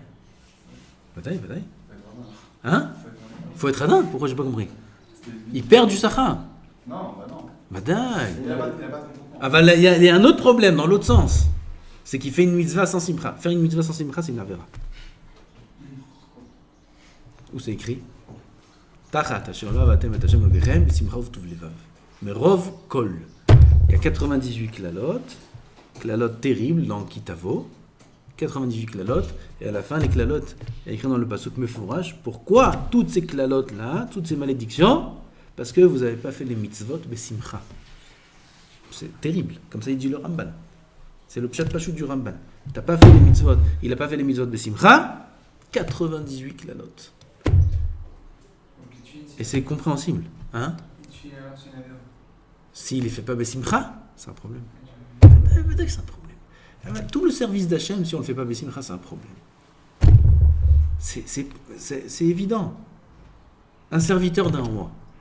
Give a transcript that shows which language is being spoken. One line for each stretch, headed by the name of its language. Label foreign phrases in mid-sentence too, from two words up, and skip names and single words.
French: Badaï. Hein ? Faut être radin. Pourquoi j'ai pas compris ? Il perd du sachar. Non, bah non. Badaï. Il n'a pas de Ah bah il y a un autre problème dans l'autre sens. C'est qu'il fait une mitzvah sans simcha. Faire une mitzvah sans simcha, c'est une avera. Où c'est écrit ?
Hebrew: תחת אשר לא עבדתם את השם אלוהיכם בשמחה ובטוב לבב. Mais רוב כל.
French: Il y a 98 klalot terribles dans Kitavo. 98 klalot. Et à la fin, les klalot, il y a écrit dans le
Hebrew: פסוק מפורש.
French: Pourquoi toutes ces klalot là, toutes ces malédictions ? Parce que vous n'avez pas fait les
Hebrew: מצוות בשמחה.
French: C'est terrible. Comme ça, il dit le Ramban. C'est le
Hebrew: פשט פשוט
French: du Ramban. T'as pas fait les mitzvot. Il n'a pas fait les
Hebrew: מצוות בשמחה.
French: 98 klalot. Et c'est compréhensible. Hein? S'il ne fait pas besimcha, c'est un problème. C'est un problème. Tout le service d'Hachem, si on ne le fait pas besimcha, c'est un problème. C'est évident. Un serviteur d'un roi.